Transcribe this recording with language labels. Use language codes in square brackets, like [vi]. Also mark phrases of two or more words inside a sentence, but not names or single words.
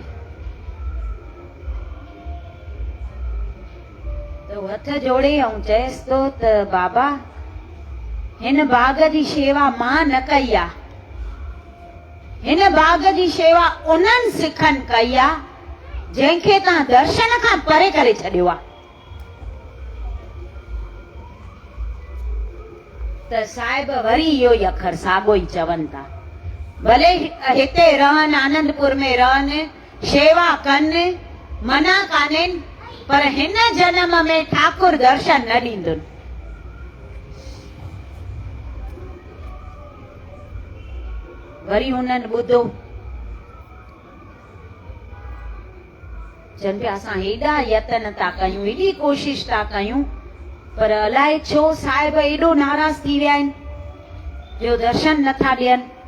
[sd] त हथ जोड़े ऐं चएसि थो त बाबा हिन बाग जी शेवा मां न कई आहे, हिन बाग जी शेवा उन्हनि सिखनि कई आहे जंहिंखे तव्हां दर्शन खां परे करे छॾियो आहे। त साहिब वरी इहो ई अखर साॻियो ई चवनि था, भले हिते रहनि आनंदपुर में रहनि, शेवा कनि, मना कान्हनि, पर हिन जन्म में ठाकुर दर्शन न ॾींदुनि। वरी हुननि ॿुधो, चवनि पिया असां हेॾा यतन था कयूं, हेॾी कोशिश था कयूं, पर अलाए छो साहिब एॾो नाराज़ थी विया आहिनि जो दर्शन नथा ॾियनि।